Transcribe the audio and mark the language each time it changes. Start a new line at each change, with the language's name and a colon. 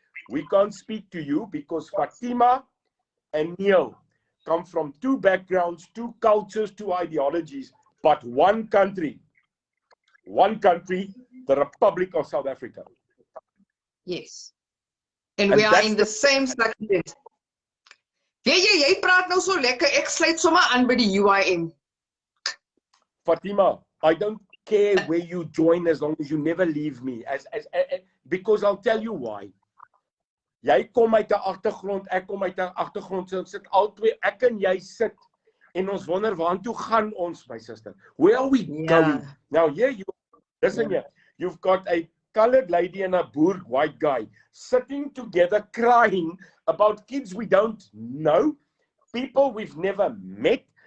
English: We can't speak to you because Fatima and Neil come from two backgrounds, two cultures, two ideologies, but one country, the Republic of South Africa. Yes. And we are in the same section.
Afrikaans: Jy praat nou so lekker. Ek sluit sommer aan by die UIM.
English: Fatima, I don't care where you join as long as you never leave me. Because I'll tell you why.
Afrikaans: Jy kom uit 'n agtergrond, ek kom uit 'n agtergrond, so sit albei, ek en jy sit en ons wonder waartoe gaan ons,
English: my sister. Where are we going? Now here listen here. You've got a colored lady and a boer white guy sitting together crying about kids we don't know, people we've never met.